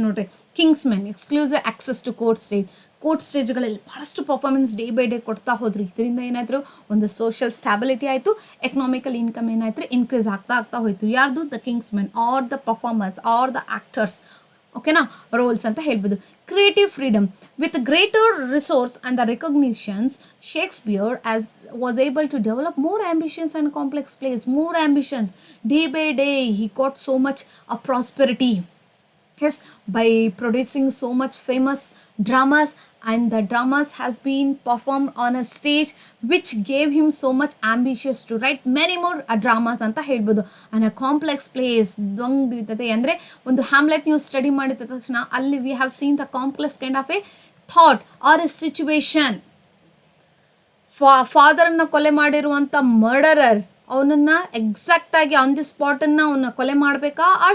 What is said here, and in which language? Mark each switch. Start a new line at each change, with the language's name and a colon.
Kannada: ನೋಡ್ರಿ, Kings man exclusive access to court ಸ್ಟೇಜ್ಗಳಲ್ಲಿ ಬಹಳಷ್ಟು performance day by day ಕೊಡ್ತಾ ಹೋದ್ರು. ಇದರಿಂದ ಏನಾದರೂ ಒಂದು ಸೋಷಿಯಲ್ ಸ್ಟ್ಯಾಬಿಲಿಟಿ ಆಯಿತು, ಎಕನಾಮಿಕಲ್ ಇನ್ಕಮ್ ಏನಾಯ್ತು ಇನ್ಕ್ರೀಸ್ ಆಗ್ತಾ ಹೋಯಿತು. ಯಾರ್ದು?
English: The king's men are the performers are the actors.
Kannada: ಓಕೆನಾ? ರೋಲ್ಸ್ ಅಂತ ಹೇಳ್ಬೋದು. Creative freedom.
English: With greater resource and the recognitions Shakespeare as was able to develop more ambitions and complex plays. More ambitions. Day by day he got so much of prosperity. Yes, by producing so much famous dramas, and the dramas has been performed on a stage which gave him so much ambitious to write many more dramas
Kannada: ಅಂತ ಹೇಳ್ಬೋದು.
English: and a complex plays
Kannada: ದ್ವಂದ್ವಿತತೆ ಅಂದರೆ ಒಂದು Hamlet ನೀವು study ಮಾಡಿದ ತಕ್ಷಣ ಅಲ್ಲಿ
English: We have seen the complex kind of a thought or a situation.
Kannada: ಫಾದರನ್ನು ಕೊಲೆ ಮಾಡಿರುವಂಥ ಮರ್ಡರರ್ ಅವನನ್ನು ಎಕ್ಸಾಕ್ಟಾಗಿ ಆನ್ ದಿ ಸ್ಪಾಟನ್ನು ಅವನ್ನ ಕೊಲೆ ಮಾಡಬೇಕಾ?